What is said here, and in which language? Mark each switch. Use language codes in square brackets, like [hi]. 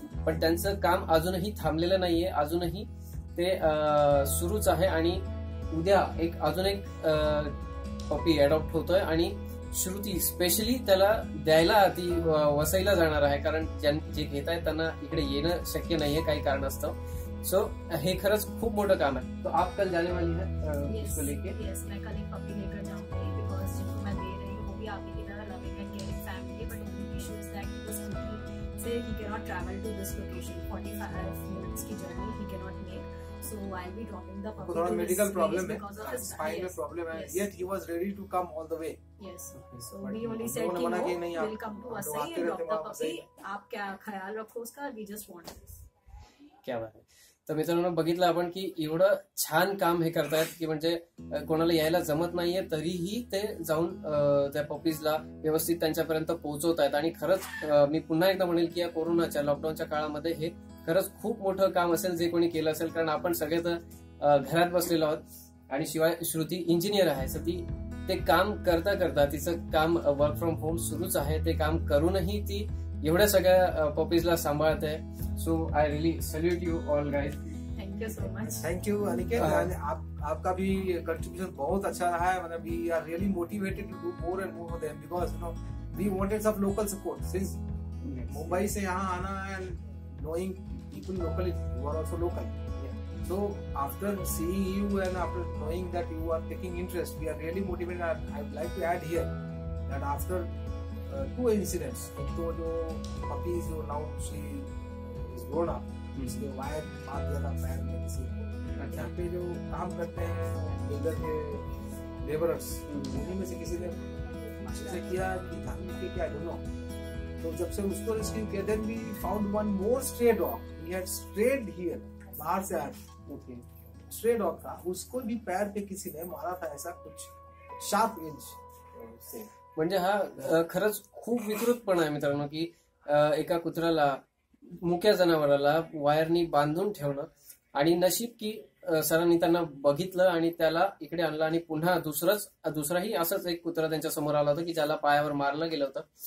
[mr] पण त्यांचं काम अजूनही थांबलेलं नाहीये, अजूनही ते सुरूच आहे. आणि उद्या अजून एक पपी अडॉप्ट होतोय आणि श्रुती स्पेशली त्याला द्यायला ती वसईला जाणार आहे, कारण जे घेत आहेत त्यांना इकडे येणं शक्य नाहीये काही कारणास्तव. सो हे खरंच खूप मोठं काम आहे. [hi] तो आप कल जाने वाली है इसको लेके? [en] yes, [hi] मैं कल एक पपी लेकर जाऊंगी, [en] because [hi] जिनको मैं दे रही हूँ वो भी आपकी की तरह [en] Loving and caring family, but only issue is that this scooty से ही can not travel to this location. 45 minutes की journey ही can not make. So I'll be dropping the puppy. [hi] थोड़ा [en] medical problem [hi] है, [en] spine [hi] में problem है, [en] yet he was ready to come all the way. Yes. So we only said कि no, we'll come to us and drop the puppy. [hi] आप क्या ख्याल रखो उसका, [en] we just want this. [mr] क्या बात आहे. तर मित्रांनो बघितलं आपण की एवढं छान काम हे करतायत की म्हणजे कोणाला यायला जमत नाहीये तरीही ते जाऊन त्या पपीजला व्यवस्थित त्यांच्यापर्यंत पोहोचवत आहेत. आणि खरंच मी पुन्हा एकदा म्हणेल की या कोरोनाच्या लॉकडाऊनच्या काळामध्ये हे खरंच खूप मोठं काम असेल जे कोणी केलं असेल, कारण आपण सगळे तर घरात बसलेलो आहोत. आणि शिवाय श्रुती इंजिनियर आहे, तर ती ते काम करता करता तिचं काम वर्क फ्रॉम होम सुरूच आहे. ते काम करूनही ती एवढ्या सगळ्या पपीजला सांभाळते. [en] So I really salute you all guys. Thank you so much. Thank you Aniket. [hi] आपका भी कंट्रीब्यूशन बहुत अच्छा रहा है. [en] मतलब we are really motivated to do more and more for them, because you know we wanted some local support. Since [hi] Mumbai से यहाँ आना [en] And knowing people locally, you are also local. So after seeing you and after knowing that you are taking interest, we are really motivated. I would like to add here that after 2 incidents, एक तो जो puppy जो now she is grown up, [hi] इसके wire मार दिया था पैर में किसी को. यहाँ पे जो काम करते हैं बिल्डर के लेबरर्स, उन्हीं में से किसी ने अच्छे से किया कि था कि क्या, [en] I don't know. [hi] तो जब से उसको रेस्क्यू किया, [en] then we found one more stray dog, he had strayed here, [hi] बाहर से आया स्ट्रे डॉग था, उसको भी पैर पे किसी ने मारा था, ऐसा कुछ शार्प एज से. [mr] म्हणजे हा खरंच खूप विकृतपणा आहे मित्रांनो, की एका कुत्र्याला, मुक्या जनावराला वायरनी बांधून ठेवणं, आणि नशीब की सरांनी त्यांना बघितलं आणि त्याला इकडे आणलं, आणि पुन्हा दुसराही असंच एक कुत्रा त्यांच्या समोर आला होता की ज्याला पायावर मारलं गेलं होतं.